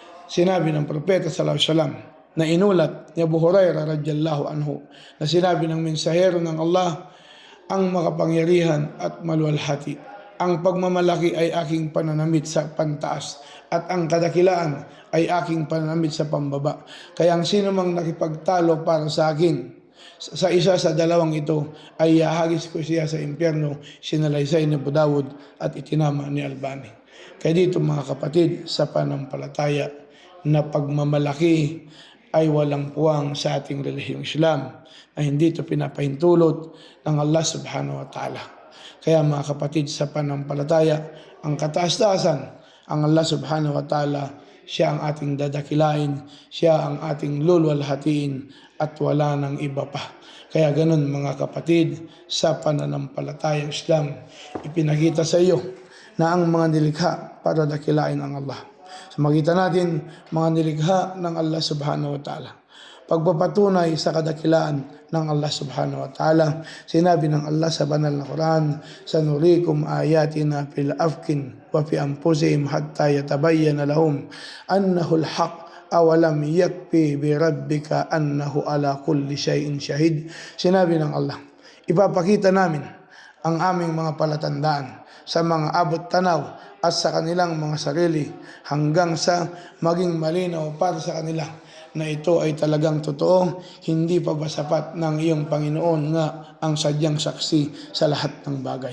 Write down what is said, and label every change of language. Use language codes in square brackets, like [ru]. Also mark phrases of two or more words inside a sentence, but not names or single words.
[tl] sinabi ng Propeta [ar] صلى الله عليه وسلم [tl] na inulat ni Abu Hurairah [ar] رضي الله عنه [tl] na sinabi ng mensahero ng Allah, ang makapangyarihan at maluwalhati, ang pagmamalaki ay aking pananamit sa pantaas at ang kadakilaan ay aking pananamit sa pambaba. Kaya ang sino mang nakipagtalo para sa akin sa isa sa dalawang ito ay ihahagis ko siya sa impyerno, sinalaysay ni Abu Dawud at itinama ni Albani. Kaya dito mga kapatid, sa panampalataya na pagmamalaki ay walang puwang sa ating relihiyong Islam, na hindi ito pinapahintulot ng Allah [ar] سبحانه وتعالى. [tl] Kaya mga kapatid, sa panampalataya, ang kataas-taasan, ang Allah [ar] سبحانه وتعالى, [tl] siya ang ating dadakilain, siya ang ating luluwalhatiin at wala nang iba pa. Kaya ganun mga kapatid, sa pananampalatayang Islam, ipinakita sa iyo na ang mga nilikha para dakilain ang Allah. So makita natin mga nilikha ng Allah [ar] سبحانه وتعالى. [tl] Pagpapatunay sa kadakilaan ng Allah [ar] سبحانه وتعالى, [tl] sinabi ng Allah sa banal na Quran, [ar] سنريهم آياتنا في الآفاق وفي أنفسهم حتى يتبين لهم أنه الحق أولم يكف بربك أنه على كل شيء شهيد. [tl] Sinabi ng Allah, ipapakita namin ang aming mga palatandaan sa mga abot tanaw at sa kanilang mga sarili hanggang sa maging malinaw para sa kanila na ito ay talagang totoo, hindi pa ba sapat ng iyong Panginoon nga ang sadyang saksi sa lahat ng bagay.